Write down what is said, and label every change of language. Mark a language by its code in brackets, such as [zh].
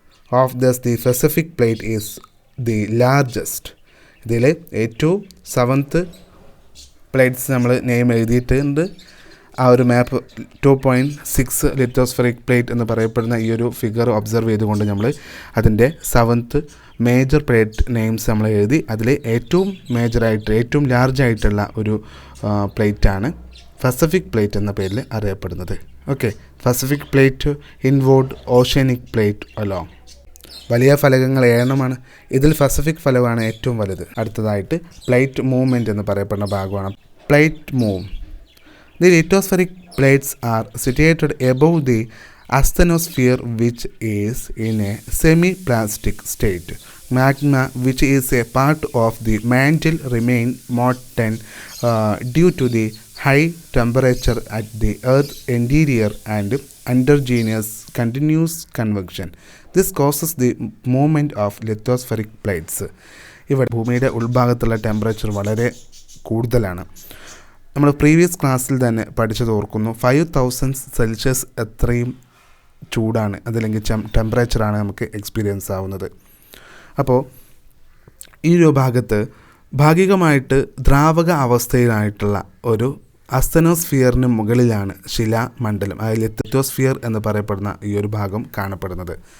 [en] Of this, the Pacific plate is the largest. [ml] ഇതിൽ ഏറ്റവും 7th plates നമ്മൾ name എഴുതിയിട്ടുണ്ട്. ആ ഒരു മാപ്പ് 2.6 ലിത്തോസ്ഫെറിക് പ്ലേറ്റ് എന്ന് പറയപ്പെടുന്ന ഈ ഒരു ഫിഗർ ഒബ്സർവ് ചെയ്തുകൊണ്ട് നമ്മൾ അതിൻ്റെ 7th മേജർ പ്ലേറ്റ് നെയിംസ് നമ്മൾ എഴുതി. അതിൽ ഏറ്റവും മേജറായിട്ട് ഏറ്റവും ലാർജായിട്ടുള്ള ഒരു പ്ലേറ്റാണ് പസഫിക് പ്ലേറ്റ് എന്ന പേരിൽ അറിയപ്പെടുന്നത്. [en] Okay, Pacific plate involve oceanic plate along. [ml] വലിയ ഫലകങ്ങൾ 7 ഇതിൽ പസഫിക് ഫലകമാണ് ഏറ്റവും വലുത്. അടുത്തതായിട്ട് പ്ലേറ്റ് മൂവ്മെൻറ്റ് എന്ന് പറയപ്പെടുന്ന ഭാഗമാണ് plate move. [en] The lithospheric plates are situated above the asthenosphere, which is in a semi-plastic state. Magma, which is a part of the mantle, remain molten due to the high temperature at the Earth's interior and endogenous continuous convection. This causes the movement of lithospheric plates. [ml] ഇവിടെ ഭൂമിയുടെ ഉൾഭാഗത്തുള്ള temperature വളരെ കൂടുതലാണ്. നമ്മൾ previous ക്ലാസ്സിൽ തന്നെ പഠിച്ചത് ഓർക്കുന്നു. 5000 Celsius എത്രയും ചൂടാണ്, അതല്ലെങ്കിൽ ടെമ്പറേച്ചറാണ് നമുക്ക് എക്സ്പീരിയൻസ് ആവുന്നത്. അപ്പോൾ ഈ ഒരു ഭാഗത്ത് ഭാഗികമായിട്ട് ദ്രാവക അവസ്ഥയിലായിട്ടുള്ള ഒരു അസ്തനോസ്ഫിയറിന് മുകളിലാണ് ശിലാമണ്ഡലം, അതായത് ലിത്തോസ്ഫിയർ എന്ന് പറയപ്പെടുന്ന ഈ ഒരു ഭാഗം കാണപ്പെടുന്നത്.